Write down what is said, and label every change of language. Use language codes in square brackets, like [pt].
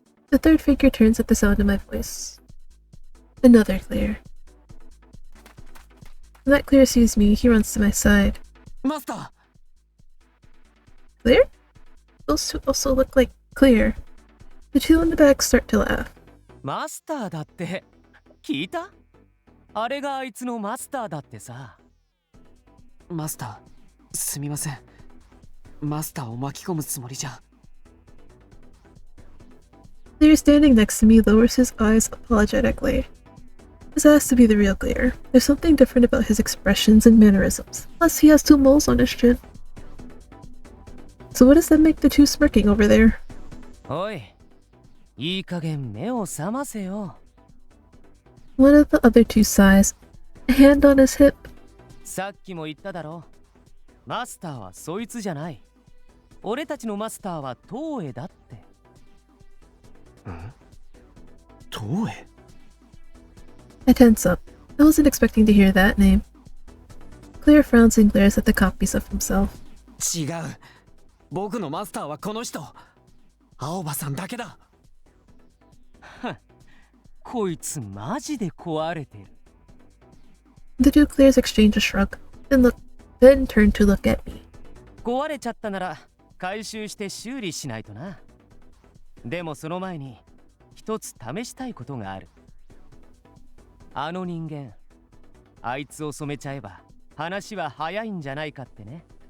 [en] The third figure turns at the sound of my voice. Another Clear. When that Clear sees me, he runs to my side. Master! Clear? Those 2 also look like Clear. The 2 in the back start to laugh. [ja] マスターだって聞いた？あれがあいつのマスターだってさ。マスター、すみません。マスターを巻き込むつもりじゃ。 [en] Clear standing next to me lowers his eyes apologetically. This has to be the real Clear. There's something different about his expressions and mannerisms. Plus, he has 2 moles on his chin. So what does that make the 2 smirking over there? [ja] おい、いい加減目を覚ませよ。 [en] One of the other 2 sighs, a hand on his hip. [ja] さっきも言っただろ。マスターはそいつじゃない。俺たちのマスターは東映だって。東映 [en] I tense up. I wasn't expecting to hear that name. Clear frowns and glares at the copies of himself. [ja] 違う。僕のマスターはこの人。青葉さんだけだ。こいつマジで壊れてる。 [en] The 2 Clears exchange a shrug, then turn to look at me. [ja] 壊れちゃったなら回収して修理しないとな。でもその前に一つ試したいことがある。あの人間、あいつを染めちゃえば話は早いんじゃないかってね。